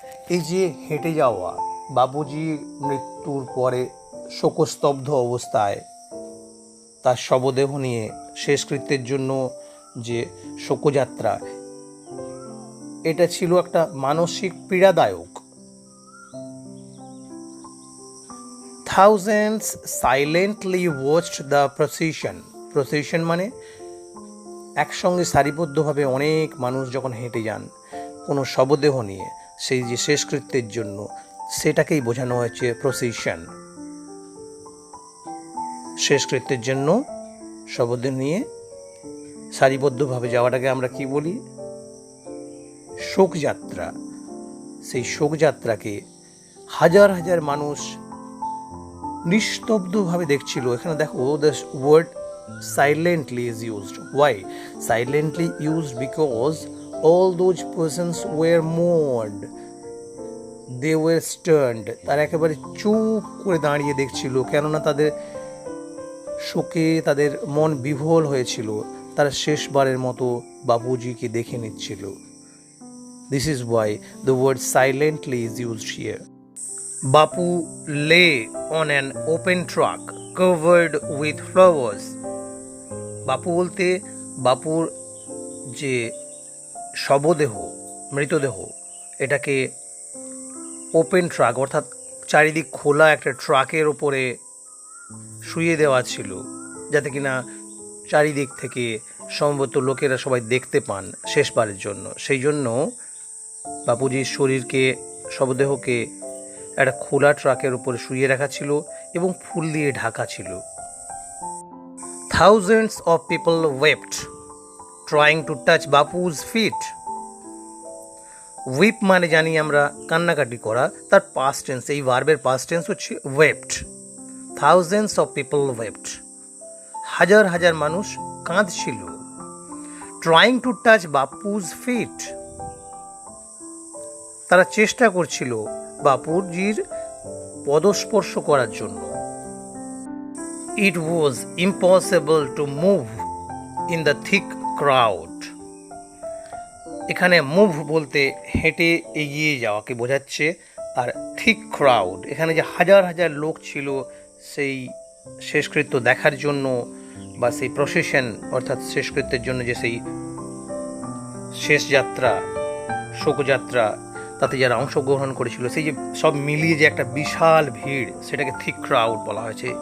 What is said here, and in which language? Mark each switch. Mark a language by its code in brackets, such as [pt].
[bn] এই যে হেঁটে যাওয়া, বাপুজি মৃত্যুর পরে শোকস্তব্ধ অবস্থায় তার শবদেহ নিয়ে শেষকৃত্যের জন্য যে শোকযাত্রা, এটা ছিল একটা মানসিক পীড়াদায়ক। [en] Thousands silently watched the procession. [bn] Procession মানে একসঙ্গে সারিবদ্ধভাবে অনেক মানুষ যখন হেঁটে যান কোনো শবদেহ নিয়ে সেই যে শেষকৃত্যের জন্য, সেটাকেই বোঝানো হয়েছে প্রসেশন। শেষকৃত্যের জন্য শবদেহ নিয়ে সারিবদ্ধভাবে যাওয়াটাকে আমরা কি বলি? শোকযাত্রা। সেই শোকযাত্রাকে হাজার হাজার মানুষ নিস্তব্ধভাবে দেখছিল। এখানে দেখো, [en] The word silently is used. Why? Silently used because all those persons were mourned. They were stunned. [bn] তারা একেবারে চুপ করে দাঁড়িয়ে দেখছিল, কেননা তাদের শোকে তাদের মন বিহ্বল হয়েছিল। তারা শেষবারের মতো বাপুজিকে দেখে নিচ্ছিল। [en] This is why the word silently is used here. Bapu lay on an open truck covered with flowers. [bn] বাপু বলতে বাপুর যে শবদেহ, মৃতদেহ, এটাকে ওপেন ট্রাক অর্থাৎ চারিদিক খোলা একটা ট্রাকের ওপরে শুইয়ে দেওয়া ছিল, যাতে কিনা চারিদিক থেকে সম্ভবত লোকেরা সবাই দেখতে পান শেষবারের জন্য। সেই জন্য বাপুজির শরীরকে, শবদেহকে একটা খোলা ট্রাকের উপরে শুইয়ে রাখা ছিল এবং ফুল দিয়ে ঢাকা ছিল। [en] Thousands of people wept, trying to touch Bapu's feet. [bn] Weep মানে জানি আমরা কান্নাকাটি করা, তার past tense, এই ভার্বের past tense হচ্ছে wept. [en] Thousands of people wept. [bn] হাজার হাজার মানুষ কাঁদছিল। [en] Trying to touch Bapu's feet. [bn] তারা চেষ্টা করছিল বাপুজির পদস্পর্শ করার জন্য। [en] It was impossible to move in the thick crowd. [bn] এখানে মুভ বলতে হেঁটে এগিয়ে যাওয়াকে বোঝাচ্ছে, আর থিক ক্রাউড এখানে যে হাজার হাজার লোক ছিল সেই শেষকৃত্য দেখার জন্য, বা সেই প্রসেশন অর্থাৎ শেষকৃত্যের জন্য যে সেই শেষ যাত্রা, শোকযাত্রা, তাতে যারা অংশগ্রহণ করেছিল, সেই যে সব মিলিয়ে যে একটা বিশাল ভিড়, সেটাকে থিক ক্রাউড বলা হয়েছে।